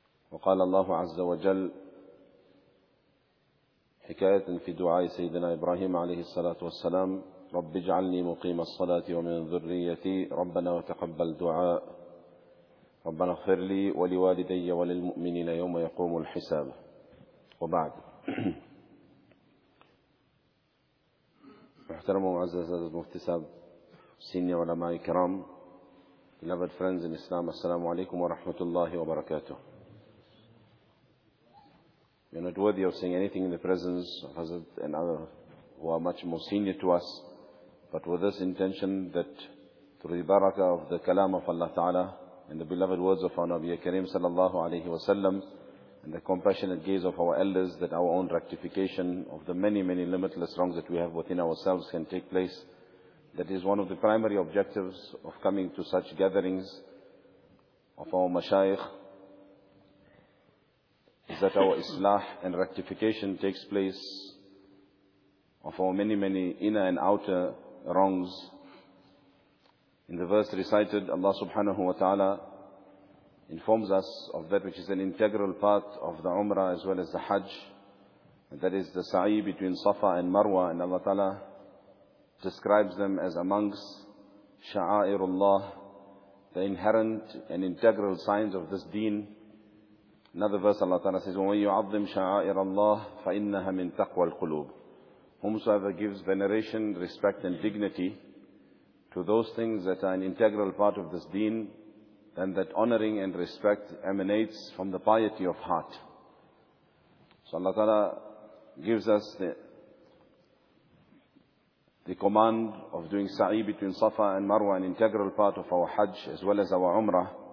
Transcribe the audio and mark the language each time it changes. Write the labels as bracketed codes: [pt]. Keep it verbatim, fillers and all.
[ar] وقال الله عز وجل حكاية في دعاء سيدنا إبراهيم عليه الصلاة والسلام: رب اجعلني مقيم الصلاة ومن ذريتي ربنا وتقبل دعاء، ربنا اغفر لي ولوالدي وللمؤمنين يوم يقوم الحساب. [ur] وبعد، محترم و معزز مفتی صاحب، senior علماء کرام, [en] beloved friends in Islam, [ur] السلام علیکم ورحمت اللہ وبرکاتہ. [en] You're not worthy of saying anything in the presence of Hazrat and others who are much more senior to us. But with this intention that through the barakah of the kalam of Allah Ta'ala and the beloved words of our Nabi Kareem Sallallahu Alaihi Wasallam and the compassionate gaze of our elders, that our own rectification of the many, many limitless wrongs that we have within ourselves can take place. That is one of the primary objectives of coming to such gatherings of our mashayikh, is that our islah and rectification takes place of our many, many inner and outer wrongs. In the verse recited, Allah subhanahu wa ta'ala informs us of that which is an integral part of the umrah as well as the hajj, and that is the sa'i between Safa and Marwa, and Allah ta'ala describes them as amongst sha'airullah, the inherent and integral signs of this deen. Another verse Allah ta'ala says, [ar] وَمَنْ يُعَظِّمْ شَعَائِرَ اللَّهِ فَإِنَّهَا مِنْ تَقْوَى الْقُلُوبِ. [en] Whomsoever gives veneration, respect and dignity to those things that are an integral part of this deen, then that honoring and respect emanates from the piety of heart. So Allah Ta'ala gives us the, the command of doing sa'i between Safa and Marwa, an integral part of our hajj as well as our umrah.